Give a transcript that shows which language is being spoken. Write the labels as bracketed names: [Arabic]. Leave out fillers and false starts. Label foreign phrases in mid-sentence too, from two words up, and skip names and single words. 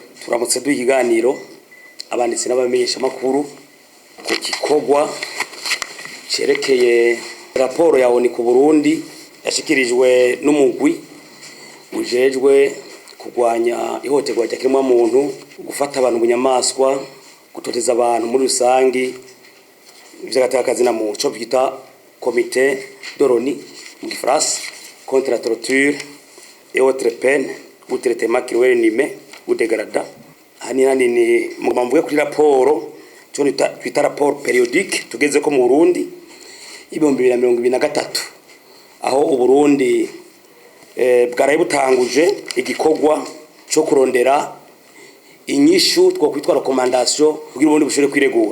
[Rundi] turamutse duhiganiro abanditsi n'abamenyesha makuru ku kikogwa cerekeye raporo ya ONU ku Burundi yashikirijwe n'umugwi ujejwe kugwanya ihohoterwa ry'akiremwa muntu, gufata abantu bunyamaswa, gutoteza abantu muri rusangi, ivy'agatakazi na muco bita [French] comité de l'ONU [Rundi] mu Gifaransa [French] contre la torture et autres peines ou traitements cruels inhumains ou dégradants. [Rundi] Ni mumamvuye kuri raporo cyo twita raporo periodique tugeze ko mu Burundi 2023 aho u Burundi bwaraye butanguje igikogwa cyo kurondera inyishu two kwitwa recommandation kugira ubundi bushobore kwiregura.